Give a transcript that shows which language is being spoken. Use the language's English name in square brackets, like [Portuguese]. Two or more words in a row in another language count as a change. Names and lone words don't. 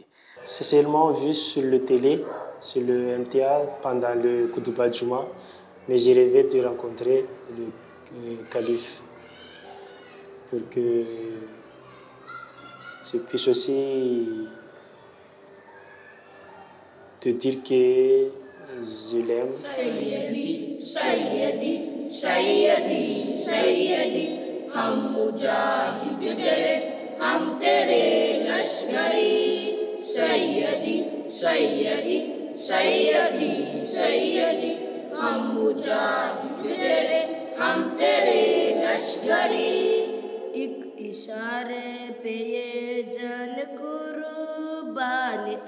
[French] C'est seulement vu sur le télé, sur le MTA, pendant le [Arabic] خطبة جمعة, [French] mais j'ai rêvé de rencontrer le calife pour que je puisse aussi te dire que je l'aime. [Arabic] سيدي، سيدي، سيدي، سيدي. [Urdu] ہم مجاہد تیرے ہم تیرے لشکری سیدی سیدی سیدی سیدی ہم مجاہد تیرے ہم تیرے لشکری ایک اشارے پہ یہ جان قربان